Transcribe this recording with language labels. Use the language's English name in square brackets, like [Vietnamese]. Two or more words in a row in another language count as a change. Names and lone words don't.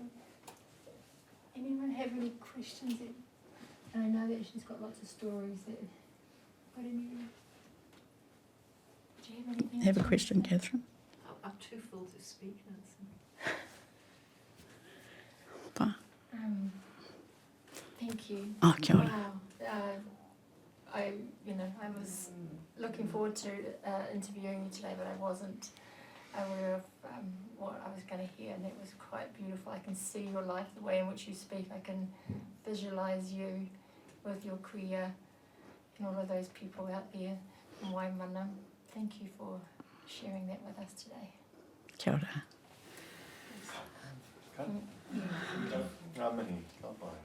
[English] Anyone have any questions? And I know that she's got lots of stories that. Got any? Do you have anything? Have a question, Catherine? I'm too full to speak, Nancy. Pa? Thank you. [Māori] Oh, kia ora. [English] Wow. I was looking forward to interviewing you today, but I wasn't aware of what I was going to hear, and it was quite beautiful. I can see your life, the way in which you speak. I can visualise you with your career and all of those people out there in Waimana. Thank you for sharing that with us today. [Māori] Kia ora. Ngā mihi, ka pai.